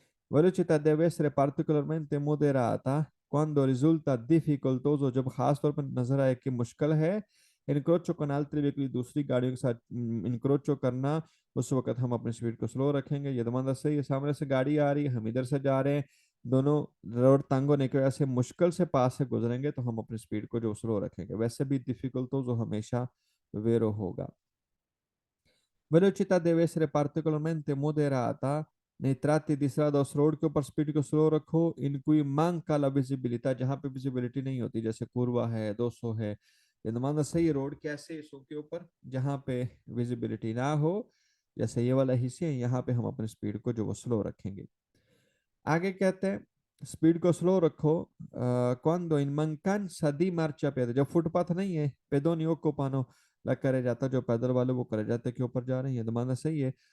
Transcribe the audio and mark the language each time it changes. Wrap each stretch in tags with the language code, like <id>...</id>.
<it>velocità deve essere particolarmente moderata quando risulta difficoltoso,</it> <hi>जब खास तौर पर नजर आए कि मुश्किल है इनक्रोचो</hi> <it>con altri veicoli,</it> <hi>दूसरी गाड़ियों के साथ इनक्रोचो करना, उस वक्त हम अपनी स्पीड को स्लो रखेंगे। ये दमाना सही है, सामने से गाड़ी आ रही है, हम इधर से जा रहे हैं, दोनों रोड तंग होने की वजह से मुश्किल से पास से गुजरेंगे, तो हम अपनी स्पीड को जो स्लो रखेंगे। वैसे भी डिफिकल्ट तो जो हमेशा वेरो होगा।</hi> <it>velocità deve essere particolarmente moderata nei tratti di strada</it> <hi>off road के ऊपर स्पीड को स्लो रखो</hi> <it>in cui manca la visibilità,</it> <hi>जहाँ पे विजिबिलिटी नहीं होती, जैसे कुरवा है, 200 है। ये माना सही, रोड कैसे सो के ऊपर जहाँ पे विजिबिलिटी ना हो, जैसे ये वाला हिस्से है, यहाँ पे हम अपनी स्पीड को जो वो स्लो रखेंगे। आगे कहते हैं स्पीड को स्लो रखो</hi> <it>quando in mancanza di marciapiede,</it> <hi>जब फुटपाथ नहीं है,</hi> <it>pedoni occupano la carreggiata,</it> <hi>जो पैदल वाले वो carreggiata के ऊपर जा रहे हैं, दमाना सही है।</hi>